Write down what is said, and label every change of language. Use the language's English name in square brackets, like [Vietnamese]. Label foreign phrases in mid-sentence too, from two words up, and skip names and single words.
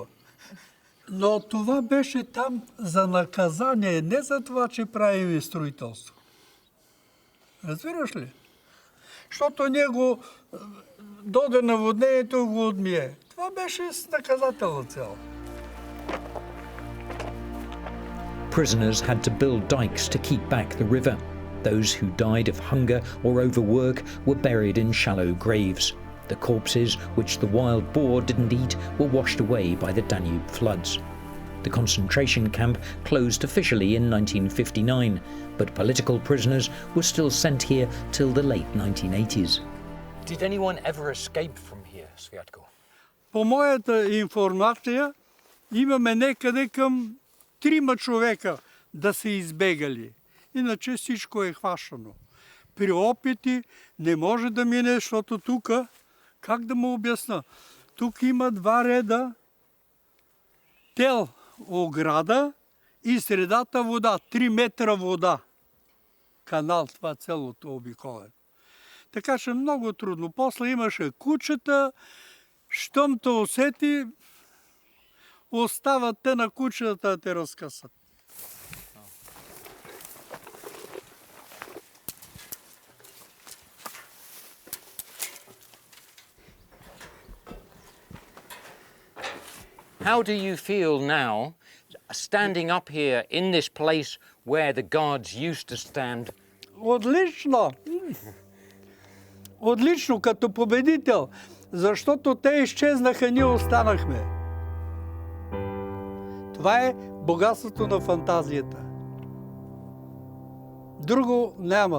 [Bulgarian] Но това беше там за наказание, не за това, че правим строителство. Разбираш ли? Защото него доде наводнението го отмие. Това беше с наказателна цел. [English] Prisoners had to build dikes to keep back the river. Those who died of hunger or overwork were buried in shallow graves. The corpses, which the wild boar didn't eat, were washed away by the Danube floods. The concentration camp closed officially in 1959, but political prisoners were still sent here till the late 1980s. Did anyone ever escape from here, Sviatko? [Bulgarian] По моята информация имаме некъде към 3 човека да са избегали. Иначе всичко е хващано. При опити не може да мине, защото тук, как да му обясна, тук има 2 реда тел, ограда и средата вода, 3 метра вода. Канал, това цялото обиколен. Така че много трудно. После имаше кучета, щом те усети, остават те на кучета да те разкъсат. [English] How do you feel now, standing up here in this place where the guards used to stand? [Bulgarian] Отлично! Отлично, като победител, защото те изчезнаха, ние останахме. Това е богатството на фантазията. Друго няма.